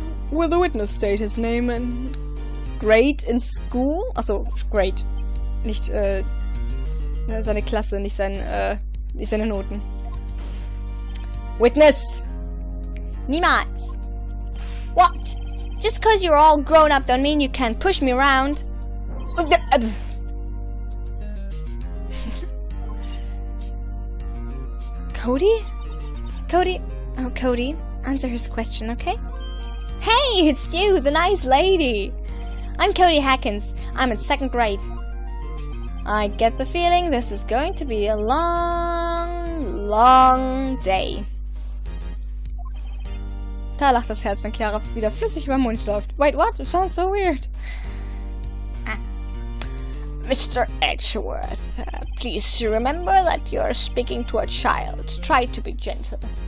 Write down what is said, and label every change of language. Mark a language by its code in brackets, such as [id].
[en] Will the witness state his name and grade in school? [de] Achso, grade. Nicht, seine Klasse, nicht seine Noten. [en] Witness! [de] Niemals! [en] What? Just cause you're all grown up don't mean you can push me around. Cody? Oh, Cody, answer his question, okay? Hey, it's you, the nice lady! I'm Cody Hackens. I'm in 2nd grade. I get the feeling this is going to be a long, long day. [de] Da lacht das Herz, wenn Chiara wieder flüssig über den Mund läuft. [en] Wait, what? It sounds so weird. Mr. Edgeworth, please remember that you're speaking to a child. Try to be gentle.